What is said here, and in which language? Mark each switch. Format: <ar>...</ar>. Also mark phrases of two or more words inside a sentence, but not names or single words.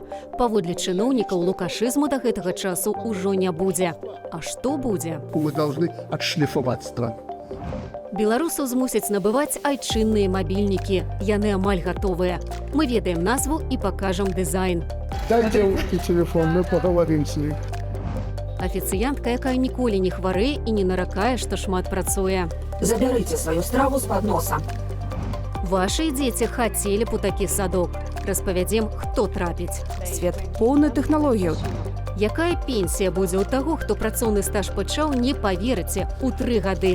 <be>Паводле чыноўнікаў, лукашызму да гэтага часу ўжо не будзе. А што будзе?</be> <ru>Мы должны отшлифовать страну.</ru> <be>Беларусаў змусяць набываць айчынныя мабільнікі. Яны амаль гатовыя. Мы ведаем назву і пакажам дызайн.</be> <ru>Дай девушке телефон, мы поговорим с ней.</ru> <be>Афіцыянтка, якая ніколі не хварэе і не наракае, што шмат працуе. Забярыце сваю страву з падноса. Вашы дзеці хацелі б у такі садок. Распавядзем, хто трапіць. Свет поўны тэхналогіяў. Якая пенсія будзе ў таго, хто працоўны стаж пачаў, не паверыце, у 3 гады.</be>